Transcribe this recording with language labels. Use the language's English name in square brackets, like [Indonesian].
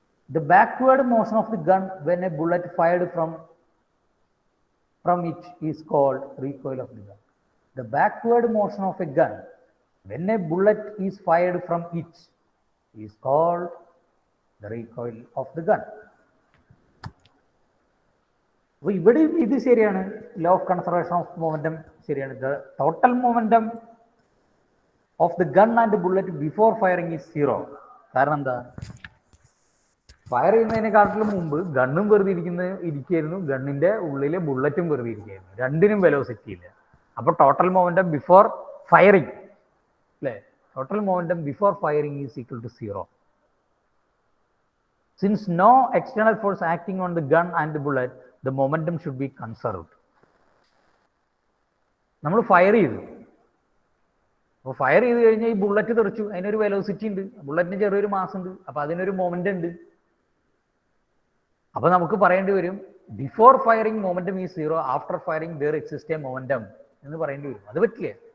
[English] The backward motion of the gun when a bullet fired from it is called recoil of the gun. The backward motion of a gun when a bullet is fired from it is called the recoil of the gun. [Malayalam] അപ്പോൾ ഇവിടെയും ഇത് ശരിയാണ്, law of conservation of momentum ശരിയാണ്. [English] The total momentum of the gun and bullet before firing is zero. [Malayalam] കാരണം എന്താ, fire ചെയ്യുന്നതിനെക്കാട്ടിലും മുമ്പ് ഗണ്ണും വെറുതെ ഇരിക്കുകയായിരുന്നു, ഗണ്ണിന്റെ ഉള്ളിലെ ബുള്ളറ്റും വെറുതെ ഇരിക്കുകയായിരുന്നു, രണ്ടിനും വെലോസിറ്റി ഇല്ല. അപ്പോൾ ടോട്ടൽ മൊമെന്റം ബിഫോർ ഫയറിംഗ് അല്ലേ, total momentum before firing is equal to zero. [English] Since no external force acting on the gun and the bullet, the momentum should be conserved. [Malayalam] നമ്മൾ ഫയർ ചെയ്തു, അപ്പോൾ ഫയർ ചെയ്ത് കഴിഞ്ഞാൽ ഈ bullet തെറിച്ചു, അതിനൊരു velocity ഉണ്ട്, ബുള്ളറ്റിന് ചെറിയൊരു മാസ് ഉണ്ട്, അപ്പോൾ അതിനൊരു മൊമെന്റം ഉണ്ട്. അപ്പോൾ നമുക്ക് പറയേണ്ടി വരും before firing momentum is zero, after firing there exist A momentum എന്ന് പറയേണ്ടി വരും. അത് പറ്റില്ല.